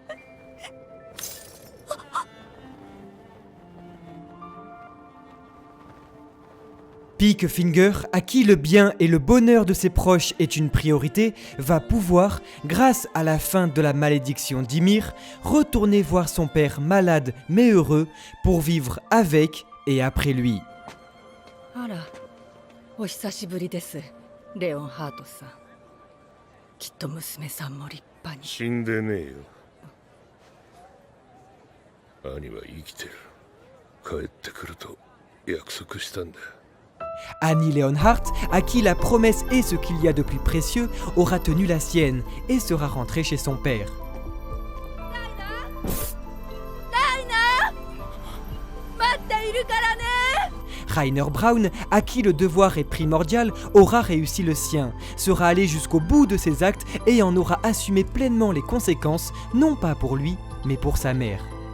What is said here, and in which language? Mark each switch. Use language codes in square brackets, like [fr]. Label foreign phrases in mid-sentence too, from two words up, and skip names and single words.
[fr] Peak Finger, à qui le bien et le bonheur de ses proches est une priorité, va pouvoir, grâce à la fin de la malédiction d'Ymir, retourner voir son père malade mais heureux pour vivre avec et après lui. [ja] あら、お久しぶりです、レオンハートさん。きっと娘さんも立派に。死んでねえよ。兄は生きてる。帰ってくると約束したんだ。 [fr] Annie Leonhardt, à qui la promesse est ce qu'il y a de plus précieux, aura tenu la sienne et sera rentrée chez son père. Rainer Braun, à qui le devoir est primordial, aura réussi le sien, sera allé jusqu'au bout de ses actes et en aura assumé pleinement les conséquences, non pas pour lui, mais pour sa mère.